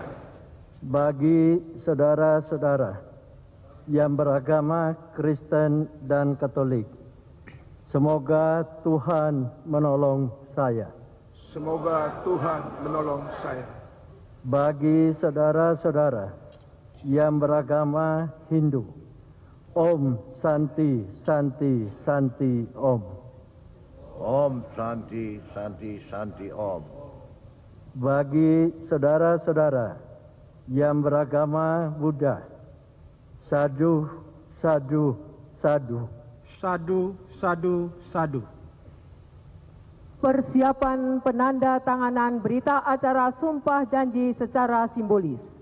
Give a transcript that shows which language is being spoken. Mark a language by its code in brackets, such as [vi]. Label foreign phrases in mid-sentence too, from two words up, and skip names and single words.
[id] Bagi saudara-saudara yang beragama Kristen dan Katolik, semoga Tuhan menolong saya. Semoga Tuhan menolong saya. Bagi saudara-saudara yang beragama Hindu, [sa] Om Santi Santi Santi Om. Om Santi Santi Santi Om. [id] Bagi saudara-saudara yang beragama Buddha, [pi] Sadhu Sadhu Sadhu. Sadu, sadu, sadu. [id] Persiapan penanda tanganan berita acara sumpah janji secara simbolis.